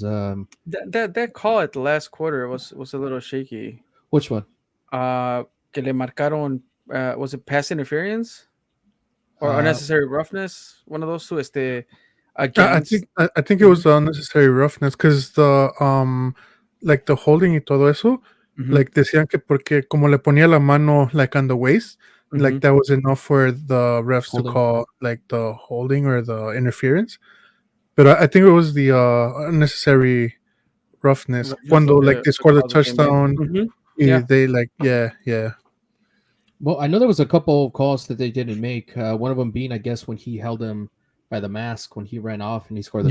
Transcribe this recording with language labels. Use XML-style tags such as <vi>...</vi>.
<en>That call at the last quarter was a little shaky. which one?</en> <es>Que le marcaron,</es> <en>was it pass interference or Uh, unnecessary roughness? One of those two. I Against. think I think it Mhm, was unnecessary roughness because the like the holding</en> <es>y todo eso,</es> <en>mhm,</en> <es>like decían que porque como le ponía la mano like</es> <en>on the waist,</en> <es>like</es> <en>mhm. that was enough for the refs to holding. call like the holding or the interference. But I think it was the unnecessary roughness. Roughness Cuando like they to scored a call the game in. touchdown, Mhm. Yeah. they like yeah. Well, I know there was a couple of calls that they didn't make. One of them being, I guess, when he held him by the mask when he ran off and he scored the</en>